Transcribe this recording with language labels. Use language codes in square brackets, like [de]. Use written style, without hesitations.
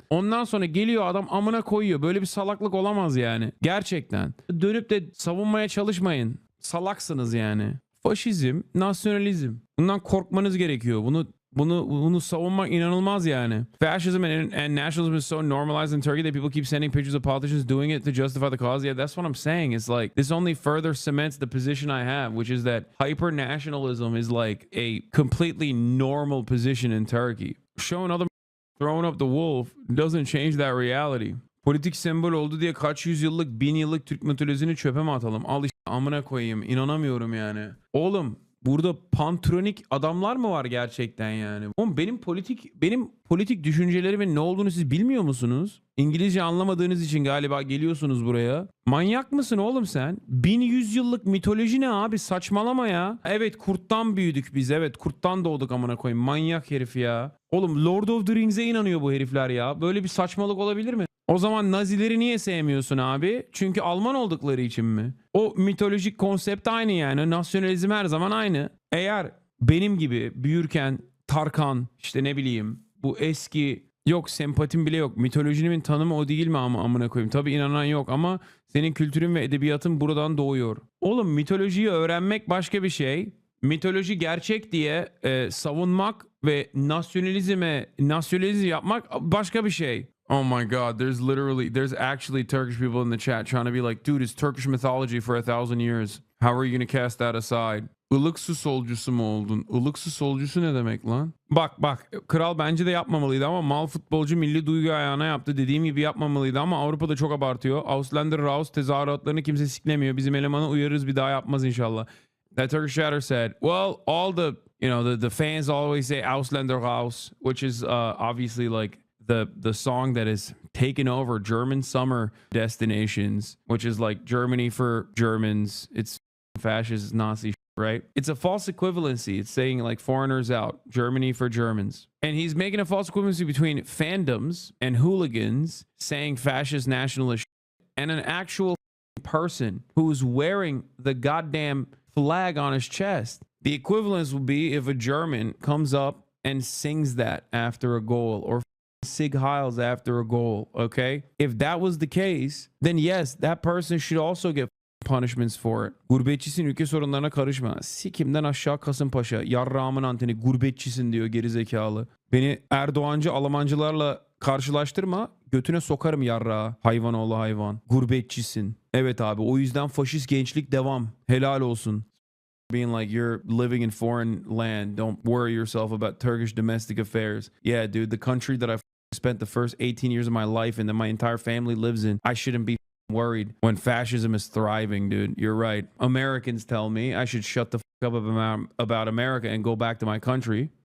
[tr] Ondan sonra geliyor adam amına koyuyor. Böyle bir salaklık olamaz yani. Gerçekten. Dönüp de savunmaya çalışmayın. Salaksınız yani. Faşizm, nasyonalizm. Bundan korkmanız gerekiyor. Bunu bunu savunmak inanılmaz yani. [en] Fascism and nationalism is so normalized in Turkey that people keep sending pictures of politicians doing it to justify the cause. Yeah, that's what I'm saying. It's like this only further cements the position I have, which is that hyper nationalism is like a completely normal position in Turkey. Showing other throwing up the wolf doesn't change that reality. [tr] Politik sembol oldu diye kaç yüzyıllık, 1000 yıllık Türk mitolojisini çöpe mi atalım? Al işte amına koyayım. İnanamıyorum yani. Oğlum burada pantronik adamlar mı var gerçekten yani? Oğlum benim politik düşüncelerimin ne olduğunu siz bilmiyor musunuz? İngilizce anlamadığınız için galiba geliyorsunuz buraya. Manyak mısın oğlum sen? 1100 yıllık mitoloji ne abi? Saçmalama ya. Evet, kurttan büyüdük biz. Evet, kurttan doğduk amına koyayım. Manyak herif ya. Oğlum Lord of the Rings'e inanıyor bu herifler ya. Böyle bir saçmalık olabilir mi? O zaman Nazileri niye sevmiyorsun abi? Çünkü Alman oldukları için mi? O mitolojik konsept aynı yani. Nasyonalizm her zaman aynı. Eğer benim gibi büyürken Tarkan, işte ne bileyim, bu eski, yok sempatim bile yok, mitolojinin tanımı o değil mi ama amına koyayım? Tabii inanan yok ama senin kültürün ve edebiyatın buradan doğuyor. Oğlum mitolojiyi öğrenmek başka bir şey. Mitoloji gerçek diye savunmak ve nasyonalizm yapmak başka bir şey. [en] Oh my God, there's actually Turkish people in the chat trying to be like, dude, it's Turkish mythology for 1,000 years. How are you going to cast that aside? [tr] Ilık su solcusu mu oldun? Ilık su solcusu ne demek lan? Bak, kral bence de yapmamalıydı ama mal futbolcu milli duygu ayağına yaptı. Dediğim gibi yapmamalıydı ama Avrupa'da çok abartıyor. [de] Ausländer Raus [tr] tezahüratlarını kimse siklemiyor. Bizim elemanı uyarırız, bir daha yapmaz inşallah. [en] That Turkish chatter said, well, all the fans always say [de] Ausländer Raus, [en] which is obviously like the song that has taken over German summer destinations, which is like Germany for Germans. It's fascist Nazi, right? It's a false equivalency. It's saying like foreigners out, Germany for Germans. And he's making a false equivalency between fandoms and hooligans saying fascist nationalist and an actual person who's wearing the goddamn flag on his chest. The equivalence would be if a German comes up and sings that after a goal, or Sig Heils after a goal, okay? If that was the case, then yes, that person should also get punishments for it. [tr] Gurbetçisin, ülke sorunlarına karışma. Sikimden aşağı Kasımpaşa. Yarrağımın anteni. Gurbetçisin diyor gerizekalı. Beni Erdoğancı Almancılarla karşılaştırma. Götüne sokarım yarrağı. Hayvan oğlu hayvan. Gurbetçisin. Evet abi, o yüzden faşist gençlik devam. Helal olsun. [en] Being like, you're living in foreign land. Don't worry yourself about Turkish domestic affairs. Yeah, dude, the country that I've spent the first 18 years of my life in, that my entire family lives in, I shouldn't be worried when fascism is thriving, dude. You're right. Americans tell me I should shut the fuck up about America and go back to my country.